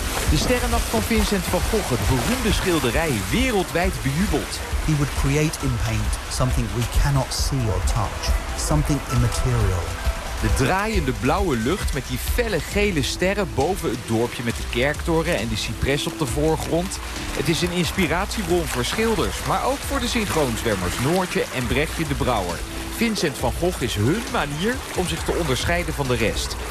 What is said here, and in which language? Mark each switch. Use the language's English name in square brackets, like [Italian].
[Dutch] De Sterrennacht van Vincent van Gogh, het beroemde schilderij, wereldwijd bejubeld. [English] He would create in paint something we cannot see or touch, something immaterial. [Dutch] De draaiende blauwe lucht met die felle gele sterren boven het dorpje met de kerktoren en de cipres op de voorgrond. Het is een inspiratiebron voor schilders, maar ook voor de synchroonzwemmers Noortje en Brechtje de Brouwer. Vincent van Gogh is hun manier om zich te onderscheiden van de rest.